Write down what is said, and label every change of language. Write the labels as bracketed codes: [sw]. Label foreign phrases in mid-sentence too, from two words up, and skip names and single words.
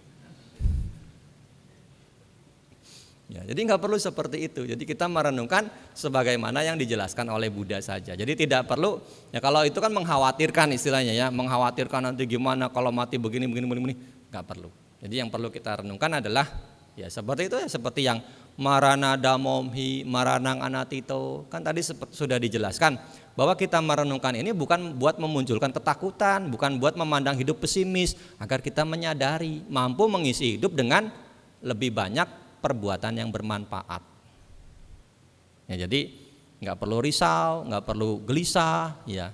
[id] Ya, jadi nggak perlu seperti itu. Jadi kita merenungkan sebagaimana yang dijelaskan oleh Buddha saja. Jadi tidak perlu, ya kalau itu kan mengkhawatirkan istilahnya ya, mengkhawatirkan nanti gimana kalau mati begini, nggak perlu. Jadi yang perlu kita renungkan adalah ya seperti itu ya, seperti yang [pi] maranada momhi, maranang anatito. [id] Kan tadi sudah dijelaskan bahwa kita merenungkan ini bukan buat memunculkan ketakutan, bukan buat memandang hidup pesimis, agar kita menyadari mampu mengisi hidup dengan lebih banyak perbuatan yang bermanfaat. Ya, jadi nggak perlu risau, nggak perlu gelisah, ya.